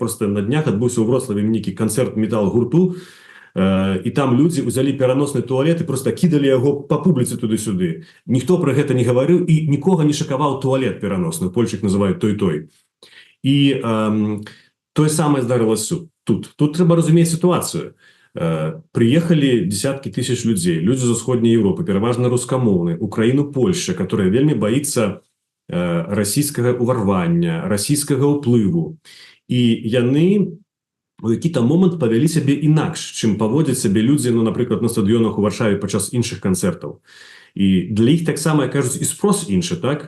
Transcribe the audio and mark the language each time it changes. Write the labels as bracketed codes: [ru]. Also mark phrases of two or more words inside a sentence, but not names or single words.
[be] Просто на днях адбыўся ў Вроцлаве нейкі канцэрт метал-гурту, і там людзі ўзялі пераносны туалет і просто кідалі яго па публіцы туды-сюды. Ніхто пра гэта не гаварыў і нікога не шакаваў туалет пераносны. Польчык называюць той-той. І тое самае здарылася тут. Тут трэба разумець сітуацыю. [ru] Приехали десятки тысяч людей, люди из Усходней Европы, переважно рускамоўныя, Украину, Польша, которая [be] вельмі боится расійскага ўварвання, расійскага ўплыву. І яны у які-то момант павялі сябе інакш, чым паводзяць сябе людзі, ну, напрыклад, на стадыёнах у Варшаве падчас іншых канцэртаў. І для іх таксама, кажуць, і спрос іншы, так?